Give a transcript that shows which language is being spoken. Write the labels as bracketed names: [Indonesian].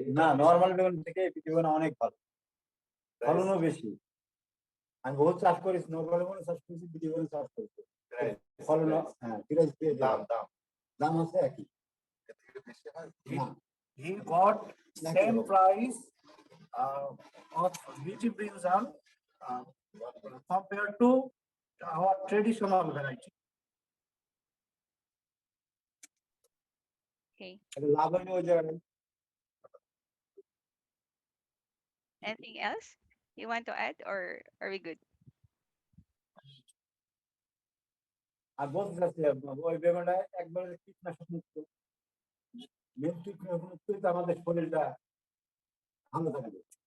[Bangla] না নরমাল বেগুন থেকে বিটি বেগুন অনেক ভালো, ফলনও বেশি। আমি বহুত চাষ করি, স্নো বেগুন চাষ করেছি, বিটি বেগুন চাষ করেছি, ফলন হ্যাঁ প্রাইস দাম দাম দাম আছে একই। না [English] he got same price of BT brinjal uh, compared to our traditional variety. Okay. [Bangla] লাভ হয়নি ওই জায়গায়। [English] Anything else you want to add, or are we good? [Bangla] আর বলতে চাচ্ছি ওই বেগুনটা একবারে কীটনাশক মুক্ত, মেন কীটনাশক মুক্ত তো আমাদের শরীরটা ভালো থাকবে।